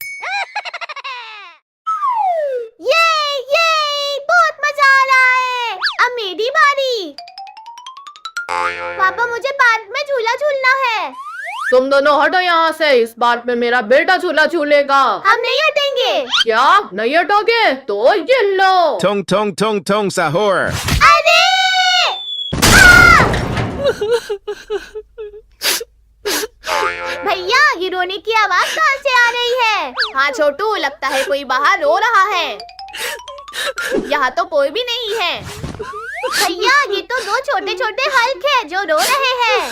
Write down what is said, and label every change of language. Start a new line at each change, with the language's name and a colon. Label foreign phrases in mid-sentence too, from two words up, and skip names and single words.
Hindi: ये बहुत मजा आ रहा है। अब मेरी बारी। पापा मुझे पार्क में झूला झूलना है। तुम दोनों हटो यहाँ से, इस बार में मेरा बेटा झूला झूलेगा। हम नहीं हटेंगे। क्या नहीं हटोगे? तो ये लो। Tong tong tong tong sahur. अरे भैया ये रोने की आवाज कहाँ से आ रही है? हाँ छोटू, लगता है कोई बाहर रो रहा है। यहाँ तो कोई भी नहीं है। भैया ये तो दो छोटे छोटे हल्क हैं जो रो रहे हैं।